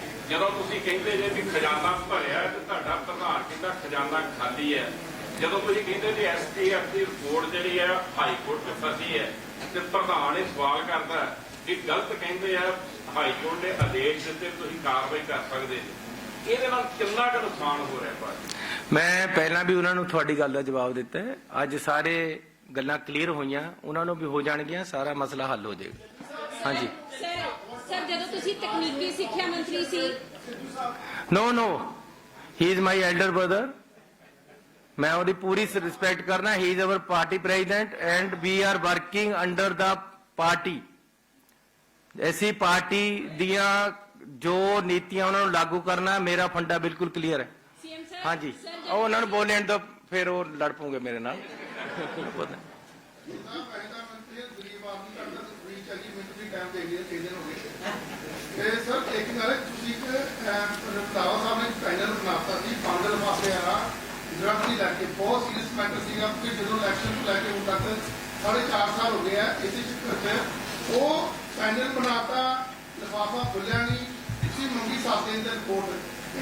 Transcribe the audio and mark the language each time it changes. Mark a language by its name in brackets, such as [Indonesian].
[Punjabi] ਜਦੋਂ ਤੁਸੀਂ ਕਹਿੰਦੇ ਜੇ ਵੀ ਖਜ਼ਾਨਾ ਭਰਿਆ ਤੇ ਤੁਹਾਡਾ ਪ੍ਰਧਾਨ ਕਹਿੰਦਾ ਖਜ਼ਾਨਾ ਖਾਲੀ ਹੈ, ਜਦੋਂ ਤੁਸੀਂ ਕਹਿੰਦੇ ਜੀ ਐਸਟੀਐਫ ਦੀ ਰਿਪੋਰਟ ਜਿਹੜੀ ਹੈ ਹਾਈ ਕੋਰਟ 'ਚ ਫਸੀ ਹੈ ਤੇ ਪ੍ਰਧਾਨ ਇਹ ਸਵਾਲ ਕਰਦਾ ਕਿ ਗਲਤ ਕਹਿੰਦੇ ਆ, ਹਾਈ ਕੋਰਟ ਨੇ ਆਦੇਸ਼ ਦਿੱਤੇ ਤੁਸੀਂ ਕਾਰਵਾਈ ਕਰ ਸਕਦੇ ਜੀ, ਇਹਦੇ ਨਾਲ ਕਿੰਨਾ ਕੁ ਨੁਕਸਾਨ ਹੋ ਰਿਹਾ ਭਾਜੀ? ਮੈਂ ਪਹਿਲਾਂ ਵੀ ਉਹਨਾਂ ਨੂੰ ਤੁਹਾਡੀ ਗੱਲ ਦਾ ਜਵਾਬ ਦਿੱਤਾ ਹੈ। ਅੱਜ ਸਾਰੇ ਗੱਲਾਂ ਕਲੀਅਰ ਹੋਈਆਂ, ਉਹਨਾਂ ਨੂੰ ਵੀ ਹੋ ਜਾਣਗੀਆਂ, ਸਾਰਾ ਮਸਲਾ ਹੱਲ ਹੋ ਜਾਏਗਾ। ਹਾਂਜੀ ਸਰ ਜਦੋਂ ਤੁਸੀਂ ਤਕਨੀਕੀ ਸਿੱਖਿਆ ਮੰਤਰੀ ਸੀ, [English] no he is my elder brother, [Punjabi] मैं ਉਹਦੀ ਪੂਰੀ ਰਿਸਪੈਕਟ ਕਰਨਾ। [English] He is our party president and we are working under the party. [Punjabi] ऐसी पार्टी ਦੀਆਂ ਜੋ ਨੀਤੀਆਂ ਉਹਨਾਂ ਨੂੰ ਲਾਗੂ ਕਰਨਾ, ਮੇਰਾ ਫੰਡਾ ਬਿਲਕੁਲ ਕਲੀਅਰ ਹੈ। ਸੀਐਮ ਸਰ ਹਾਂਜੀ ਉਹ ਉਹਨਾਂ ਨੂੰ ਬੋਲਣ ਤੋਂ ਫਿਰ ਉਹ ਲੜ ਪੂਗੇ ਮੇਰੇ ਨਾਲ। ਸਰ ਇੱਕ ਗੱਲ ਤੁਸੀਂ ਰੰਧਾਵਾ ਸਾਹਿਬ ਨੇ ਪੈਨਲ ਬਣਾਤਾ ਸੀ ਪਾਂਡਲ ਪਾਸੇ ਵਾਲਾ ਦਰਖਤ ਨਹੀਂ ਲੈ ਕੇ, ਬਹੁਤ ਸੀਰੀਅਸ ਮੈਟਰ ਸੀਗਾ ਕਿ ਜਦੋਂ ਇਲੈਕਸ਼ਨ ਤੋਂ ਲੈ ਕੇ ਹੁਣ ਤੱਕ 4.5 ਸਾਲ ਹੋ ਗਏ ਆ, ਇਸੇ ਚੱਕਰ 'ਚ ਉਹ ਪੈਨਲ ਬਣਾਤਾ, ਲਿਫਾਫਾ ਖੁੱਲਿਆ ਨਹੀਂ, ਤੁਸੀਂ ਮੰਗੀ 7 ਦਿਨ ਦੀ ਰਿਪੋਰਟ।